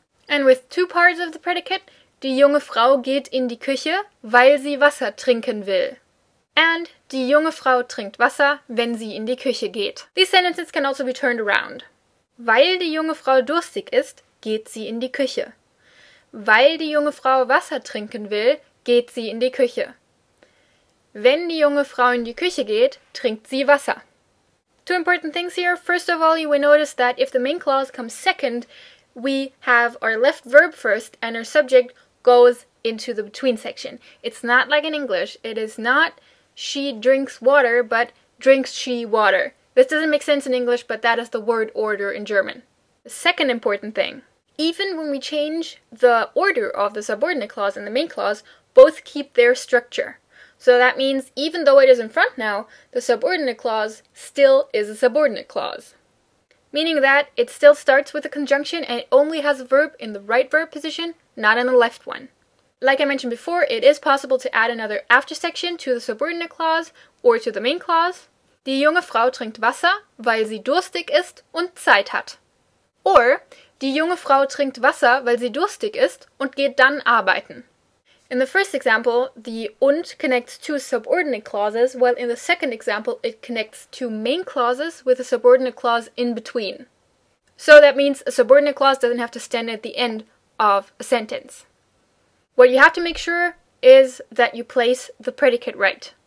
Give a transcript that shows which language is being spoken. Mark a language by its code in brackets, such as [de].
[en] And with two parts of the predicate, [de] die junge Frau geht in die Küche, weil sie Wasser trinken will. [en] And [de] die junge Frau trinkt Wasser, wenn sie in die Küche geht. [en] These sentences can also be turned around. [de] Weil die junge Frau durstig ist, geht sie in die Küche. Weil die junge Frau Wasser trinken will, geht sie in die Küche. Wenn die junge Frau in die Küche geht, trinkt sie Wasser. [en] Two important things here. First of all, you will notice that if the main clause comes second, we have our left verb first and our subject goes into the between section. It's not like in English. It is not she drinks water, but drinks she water. This doesn't make sense in English, but that is the word order in German. The second important thing, even when we change the order of the subordinate clause and the main clause, both keep their structure. So that means even though it is in front now, the subordinate clause still is a subordinate clause. Meaning that it still starts with a conjunction and it only has a verb in the right verb position, not in the left one. Like I mentioned before, it is possible to add another after section to the subordinate clause or to the main clause. [de] Die junge Frau trinkt Wasser, weil sie durstig ist und Zeit hat. [en] Or [de] Die junge Frau trinkt Wasser, weil sie durstig ist und geht dann arbeiten. [en] In the first example, the und connects two subordinate clauses, while in the second example it connects two main clauses with a subordinate clause in between. So that means a subordinate clause doesn't have to stand at the end of a sentence. What you have to make sure is that you place the predicate right.